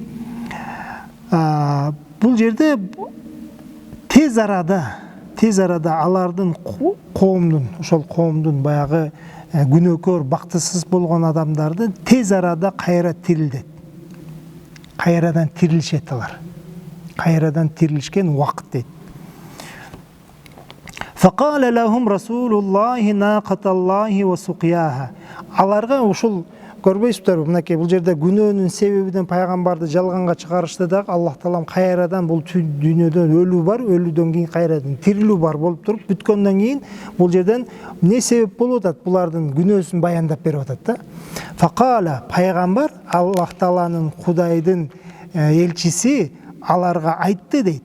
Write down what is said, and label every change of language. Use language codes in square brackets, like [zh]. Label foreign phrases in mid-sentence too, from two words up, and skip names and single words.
[ky] Бул жерде тез арада алардын коомдун, ошол коомдун баягы күнөөкөр, бактысыз болгон адамдарды тез арада кайра тирилдет. Кайрадан тирилишет алар. Кайрадан тирилишкен убакыт дейт. [ar] فقال لهم رسول الله ناقة الله وسقياها. [ky] Аларга ушул көрбөйсүздөр, мынакей бул жерде күнөөнүн себебиден пайгамбарды жалганга чыгарышты да Аллах таалам кайрадан бул дүйнөдөн өлүү бар, өлүүдөн кийин кайрадан тирилүү бар болуп туруп, бүткөндөн кийин бул жерден не себеп болуп атат? Булардын күнөөсүн баяндап берип атат да. Фақала, пайгамбар Аллах тааланын, Кудайдын элчиси аларга айтты дейт.